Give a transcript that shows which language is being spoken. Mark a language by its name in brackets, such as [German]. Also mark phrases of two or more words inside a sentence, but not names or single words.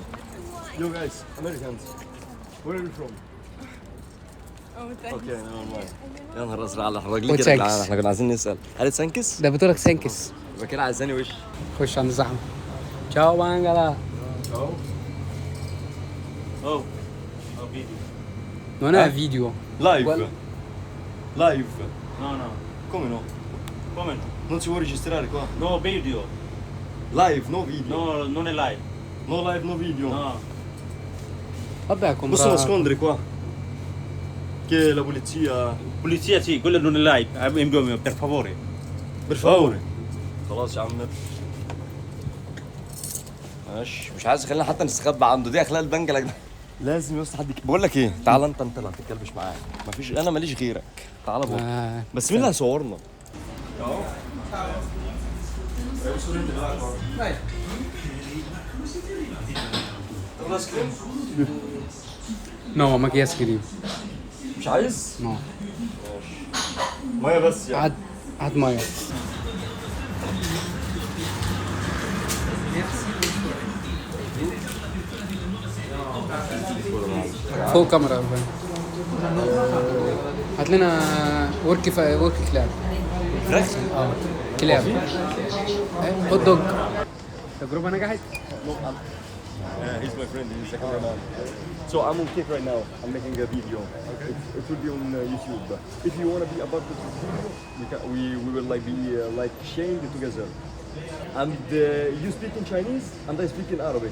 [English] you guys Americans where are you from? [Arabic] اوكي يا نهار ازرق على الراجل كده يا جدعان، احنا كنا عايزين نسال. قالت سانكس؟ ده بتقولك سانكس. يبقى كده عايزاني وش. خش عند زحمه. تشاو بانجلا. اوه [Italian] Non è video. [Arabic] لايف [Italian] Guarda. [Arabic] لايف [Italian] No, no. come no? Come no? Non si può registrare qua? [English] No video. Live, no video. [Italian] No, non è live. [English] No live, no video. [Italian] No. Vabbè, Posso nascondere qua? Che la polizia... Polizia sì, quello non è live. Per favore. Per favore. [Arabic] خلاص يا عم. ماشي، مش عايز خلينا حتى نستخبى عنده، دي اخلاق البنك يا جدعان. لازم يا اسطى حد بقول لك ايه، تعال انت اللي هتتكلبش معايا، مفيش انا ماليش غيرك، تعال بقى. بس مين اللي هيصورنا؟ [Italian] No, ma che scrivi? [Arabic] مش عايز؟ [Italian] No. [Arabic] ميه بس يعني. هات ميه. فوق كاميرا. هات لنا ورك كلاب. فراخ؟ اه كلاب. [English] hot dog. [Arabic] تجربة نجحت؟ [English] He's my friend, he's a cameraman. So I'm on Kick right now, I'm making a video. It will be on YouTube. If you want to be a part of this video, we will like be like sharing it together. And you speak in Chinese and I speak in Arabic.